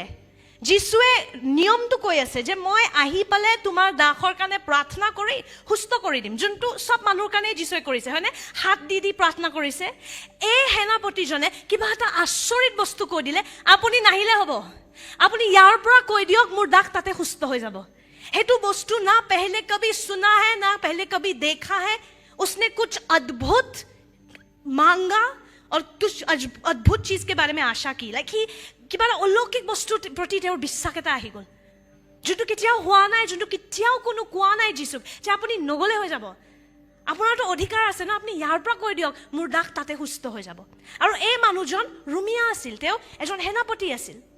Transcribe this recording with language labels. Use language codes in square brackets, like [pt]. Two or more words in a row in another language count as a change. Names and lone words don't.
[as] যীশুৱে নিয়মটো কৈ আছে যে মই আহি পালে তোমাৰ দাসৰ কাৰণে প্ৰাৰ্থনা কৰি সুস্থ কৰি দিম, যোনটো চব মানুহৰ কাৰণে যীশুৱে কৰিছে, হয়নে? হাত দি দি প্ৰাৰ্থনা কৰিছে। এই সেনাপতিজনে কিবা এটা আচৰিত বস্তু কৈ দিলে, আপুনি নাহিলে হ'ব, আপুনি ইয়াৰ পৰা কৈ দিয়ক মোৰ দাস তাতে সুস্থ হৈ যাব। সেইটো বস্তু [hi] ना पहले कभी सुना है, ना पहले कभी देखा है। उसने कुछ अद्भुत मांगा और कुछ अद्भुत चीज के बारे में आशा की, लाइक ही [as] কিবা এটা অলৌকিক বস্তুৰ প্ৰতি তেওঁৰ বিশ্বাস এটা আহি গ'ল, যোনটো কেতিয়াও হোৱা নাই, যোনটো কেতিয়াও কোনো কোৱা নাই যীশুক যে আপুনি নগ'লে হৈ যাব, আপোনাৰতো অধিকাৰ আছে ন, আপুনি ইয়াৰ পৰা কৈ দিয়ক মোৰ দাস তাতে সুস্থ হৈ যাব। আৰু এই মানুহজন ৰোমিয়া আছিল, তেওঁ এজন সেনাপতি আছিল।